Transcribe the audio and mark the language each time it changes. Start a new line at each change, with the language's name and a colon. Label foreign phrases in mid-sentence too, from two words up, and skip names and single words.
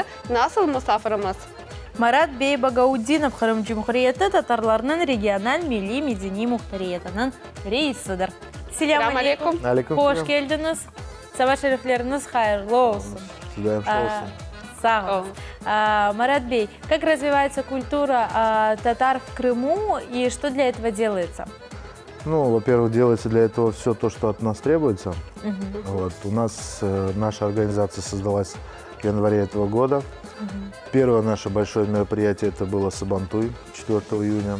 Crimean Tatar: Nasıl misafirimiz? Марат Бей Багаудинов Кырым Cumhuriyeti Tatarlarının regional milli medeni muhtariyetinin reisidir. Selamun aleyküm. Hoş geldiniz. Sabah şerifleriniz hayırlı olsun. Sağ olun.
Russian: Марат Бей, как развивается культура татар в Крыму и что для этого делается? Ну, во-первых, делается для этого все то, что от нас требуется. Вот. У нас наша организация создалась в январе этого года. Первое наше большое мероприятие это было Сабантуй 4 июня.